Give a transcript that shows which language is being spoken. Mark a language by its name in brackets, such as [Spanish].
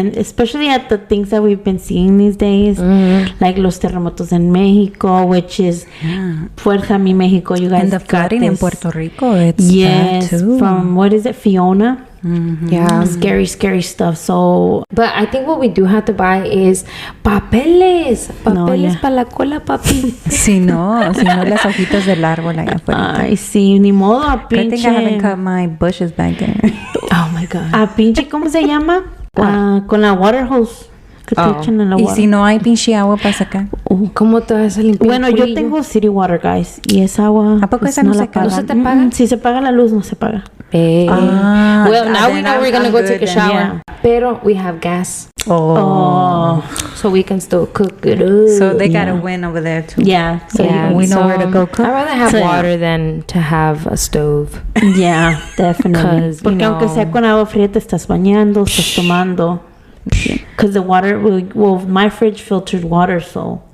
[English] Especially at the things that we've been seeing these days, like [Spanish] los terremotos [English] in Mexico, which is Fuerza Mi Mexico. You guys and the flooding in Puerto Rico. It's yes, bad too. from what is it, Fiona? Yeah, scary stuff. So, but I think what we do have to buy is [Spanish] papeles para la cola, papi. Si no, las hojitas del árbol allá afuera. Ay, sí, ni modo, a pinche. [English] I think I haven't cut my bushes back there. Oh my god. [Spanish] A pinche, ¿cómo se llama? Con la water hose. Que te echan en la Y [English] water. [Spanish] si no hay pinche agua para sacar. ¿Cómo te vas a limpiar? Bueno, yo tengo [English] city water, guys. [Spanish] Y esa agua. ¿A poco esa no se paga? ¿No se te paga? Si se paga la luz, no se paga. [English] Well, now we know we're gonna go take a shower. Yeah. [Spanish] Pero [English] we have gas. Oh. So we can still cook it up. So they got a win over there too. Yeah. So we know where to go cook. I'd rather have water than to have a stove. Yeah, definitely. [Spanish] Porque aunque sea con agua fría, te estás bañando, estás tomando. [English] Because the water, well, my fridge filtered water, so